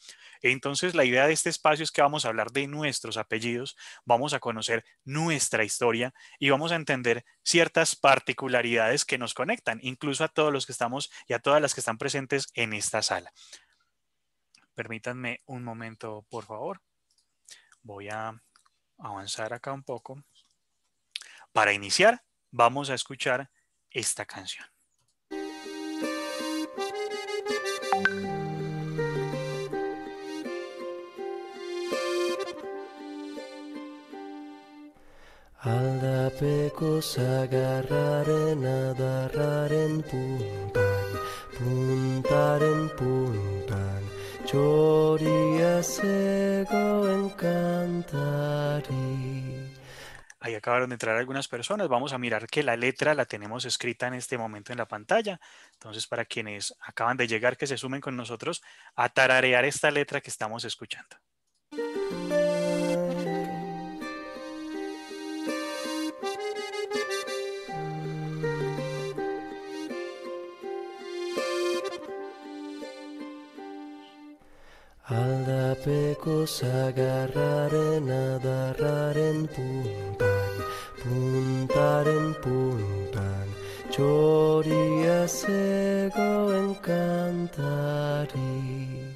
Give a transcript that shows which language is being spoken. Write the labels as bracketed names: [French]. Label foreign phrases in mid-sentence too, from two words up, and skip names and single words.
[Spanish] Entonces, la idea de este espacio es que vamos a hablar de nuestros apellidos, vamos a conocer nuestra historia y vamos a entender ciertas particularidades que nos conectan, incluso a todos los que estamos y a todas las que están presentes en esta sala. Permítanme un momento, por favor. Voy a avanzar acá un poco. Para iniciar, vamos a escuchar esta canción. [Basque] Aldapeko sagarraren adarraren puntan, puntaren puntan, txoria zegoen kantari. [Spanish] Ahí acabaron de entrar algunas personas. Vamos a mirar que la letra la tenemos escrita en este momento en la pantalla. Entonces, para quienes acaban de llegar, que se sumen con nosotros a tararear esta letra que estamos escuchando. [Basque] Aldapeko sagarraren adarraren puntan, puntaren puntan, txoria zegoen kantari.